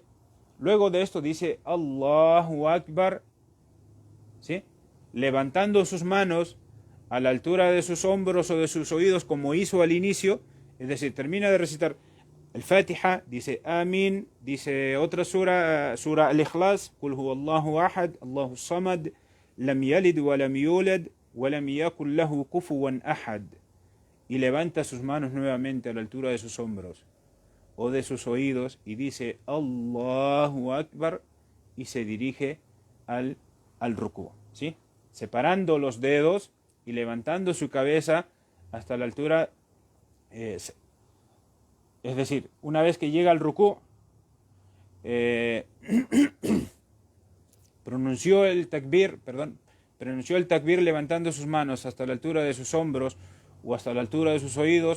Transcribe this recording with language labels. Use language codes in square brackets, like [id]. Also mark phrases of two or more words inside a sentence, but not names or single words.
[es] Luego de esto dice [ar] الله أكبر, [es] ¿sí? Levantando sus manos a la altura de sus hombros o de sus oídos como hizo al inicio, es decir, termina de recitar el Fatiha, dice Amin, dice otra sura, Sura Al-Ikhlas, [ar] قل هو الله أحد الله الصمد لم يلد ولم يولد ولم يكن له كفوا أحد. [es] Y levanta sus manos nuevamente a la altura de sus hombros o de sus oídos y dice [ar] الله أكبر [es] y se dirige al rukú, ¿sí? Separando los dedos y levantando su cabeza hasta la altura, es decir, una vez que llega al rukú, pronunció el takbir levantando sus manos hasta la altura de sus hombros o hasta la altura de sus oídos.